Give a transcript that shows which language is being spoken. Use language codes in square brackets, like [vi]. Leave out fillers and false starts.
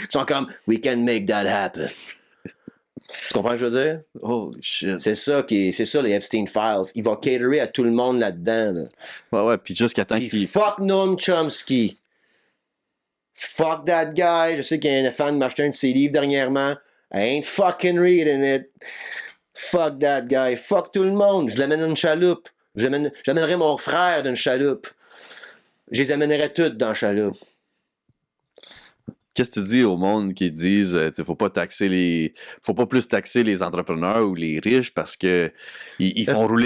[fr] Ils sont comme « [en] We can make that happen [fr] ». Tu comprends ce que je veux dire? [en] Holy shit. [fr] C'est ça les Epstein Files. Il va caterer à tout le monde là-dedans. Là. Ouais, puis jusqu'à temps Puis qu'il... [en] fuck Noam Chomsky. Fuck that guy. [fr] Je sais qu'il y a un fan qui m'a acheté un de ses livres dernièrement. [en] I ain't fucking reading it. Fuck that guy. [fr] Fuck tout le monde. Je l'amène dans une chaloupe. J'amènerai mon frère d'une chaloupe. Je les amènerai toutes dans la chaloupe. Qu'est-ce que tu dis au monde qui disent faut pas plus taxer les entrepreneurs ou les riches parce que ils font rouler